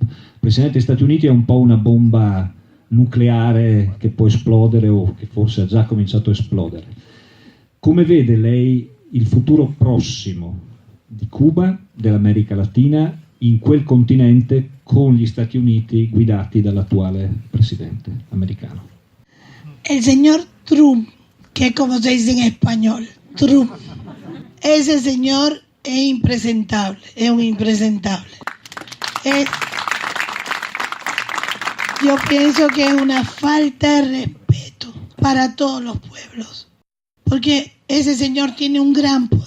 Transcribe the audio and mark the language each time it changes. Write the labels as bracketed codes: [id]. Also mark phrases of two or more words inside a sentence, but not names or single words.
[it] Il Presidente degli Stati Uniti è un po' una bomba nucleare che può esplodere o che forse ha già cominciato a esplodere. Come vede lei il futuro prossimo di Cuba, dell'America Latina, in quel continente con gli Stati Uniti guidati dall'attuale presidente americano? [es] El señor Trump, que es como se dice en español, Trump, ese señor es impresentable, es un impresentable. Yo pienso que es una falta de respeto para todos los pueblos, porque ese señor tiene un gran poder.